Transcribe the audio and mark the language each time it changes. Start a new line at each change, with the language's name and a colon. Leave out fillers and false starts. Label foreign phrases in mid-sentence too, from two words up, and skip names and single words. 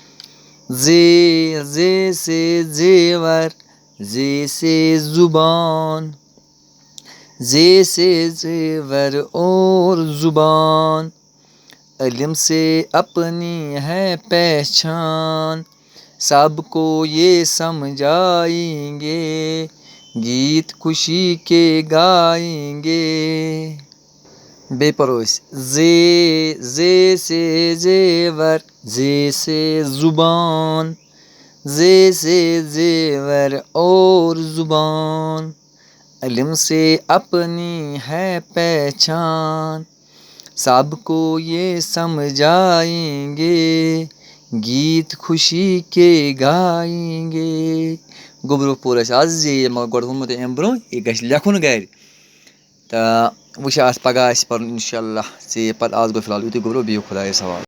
Urdu: زے زے سے زیور زے سے زبان زے سے زیور اور زبان علم سے اپنی ہے پہچان سب کو یہ سمجھائیں گے گیت خوشی کے گائیں گے.
Kashmiri: بیٚیہِ پَرو أسۍ
Urdu: زے زے سے زیور زے سے زبان زے سے زیور اور زبان علم سے اپنی ہے پہچان سب کو یہ سمجھائیں گے گیت خوشی کے گائیں گے.
Kashmiri: گوٚبرو پوٚر اَسہِ آز زے مگر گۄڈٕ ووٚنمو تۄہہِ اَمہِ برونٛہہ یہِ گژھِ لیکھُن گَرِ تہٕ وٕچھ اَتھ پَگاہ آسہِ پَرُن
Arabic: اِنشاء اللہ
Kashmiri: ژے پَتہٕ آز گوٚو فِلحال یُتُے گوٚبرو بِہِو خۄدایَس حوالہٕ.